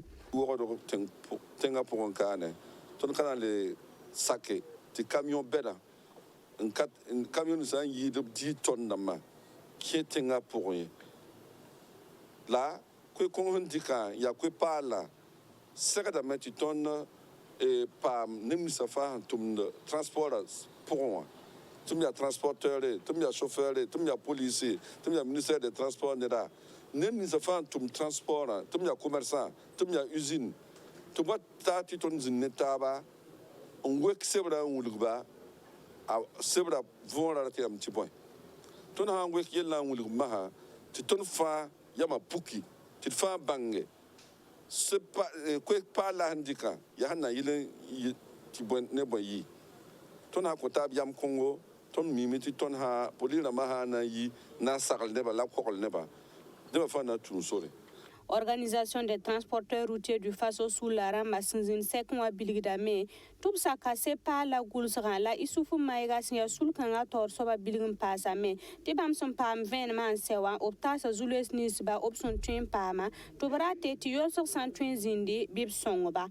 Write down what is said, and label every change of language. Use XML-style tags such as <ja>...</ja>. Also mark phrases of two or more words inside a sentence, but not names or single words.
<mos>wogd tẽngã pʋgẽ kaane tõnd ka na n le sake tɩ camion bɛda camion sã n yɩɩd b dɩɩ tõnd dãmbã kẽ tẽngã pʋgẽ ye la koe-kõng sẽn dɩkã yaa koe-paala segdame tɩ tõnd paam neb ninsã fãa sẽn tʋmd transportã pʋgẽ wã tɩ m yaa transporteur tɩ m yaa chauffeur tɩ m yaa police tɩ m yaa ministère des transport neda neb ninsã fãa n tʋm transportã tɩ m yaa commerçant tɩ m yaa usine tɩ b wa taa tɩ tõnd zĩnd ne taaba n wek sebrã n wilgba a sebrã võorã ra tɩ yam tɩ bõe tõnd sã n wek yellã n wilg masã tɩ tõnd fãa yama puki tɩ d fãa bãnge koe-paala sẽn dɩkã yaa sẽn na yɩl tɩ ne bõe yɩ tõnd sã kõ taab yam kõngo tõnd miime tɩ tõnd sã poli rãmbã sã na n yɩ na n sagl nebã la kogl nebã fãa na n tũu sore Organisation des transporteurs routiers du Faso sous la rãmba sẽn zĩnd sɛk wã bilgdame tɩ b saka se paala gʋlsgã la isufu maɩga sẽn yaa sul-kãngã taoor soaba bilg n paasame tɩ bãmb sẽn paam vẽenemã n sɛ wã b taasa zu-loees ninsba b sẽn tõe n paama tɩ b rate tɩ yolsg sã n tõe n zĩndi bɩ b sõngba</mos>